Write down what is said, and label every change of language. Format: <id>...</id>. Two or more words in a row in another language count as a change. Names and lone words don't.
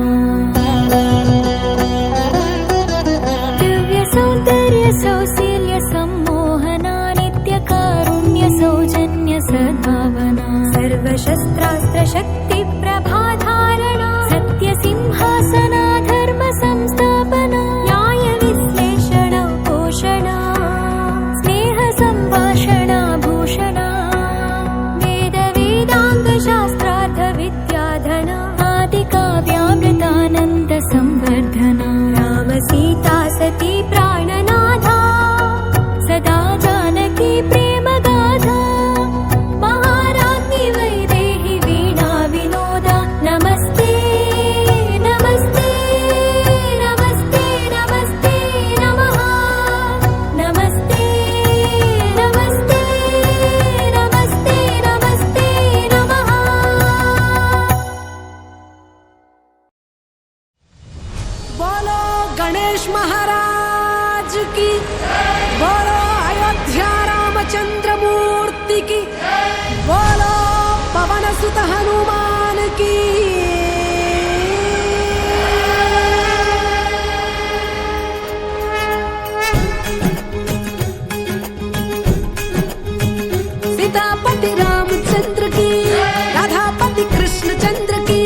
<sa>दिव्य सौंदर्य सौशील्य सम्मोहना नित्य कारुण्य सौजन्य सद्भावना सर्वशस्त्रास्त्र शक्ति प्रभाधारणा सत्य सिंहासना धर्म संस्थापना न्याय विश्लेषण पोषणा भूषणा वेद वेदांग शास्त्रार्थ विद्याधना आदि काव्यामृतानंद संवर्धना राम सीता सती प्राणनाथा सदा जानकी प्रेम गाथा महाराज्ञी वैदेही वीणा विनोदा नमस्ते नमस्ते नमस्ते नमस्ते नमः नमस्ते नमस्ते नमस्ते नमस्ते नमः।</sa> <hi>बोलो गणेश महाराज की, बोलो अयोध्या रामचंद्र मूर्ति की, बोलो पवन सुत हनुमान की। सीतापति रामचंद्र की, राधापति कृष्णचंद्र की,</hi>